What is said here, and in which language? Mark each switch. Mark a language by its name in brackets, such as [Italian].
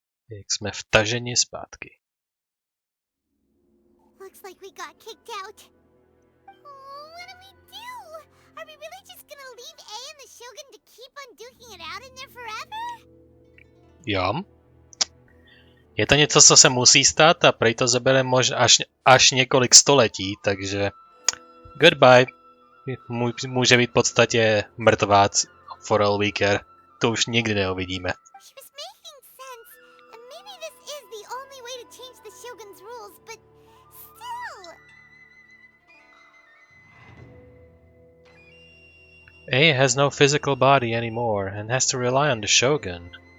[Czech] Jak jsme vtaženi zpátky. [English] Looks like we got kicked out. Oh, what do we do? Are we really just gonna leave A and the Shogun to keep on duking it out in there forever? [Czech] Jo. Je to něco, co se musí stát a prej to zabere až několik století, takže [English] goodbye. [Czech] Může být v podstatě mrtvá [English] for all we care. [Czech] To už nikdy neuvidíme. [English] She was making sense, and maybe this is the only way to change the Shogun's rules, but still. A has no physical body anymore and has to rely on the Shogun.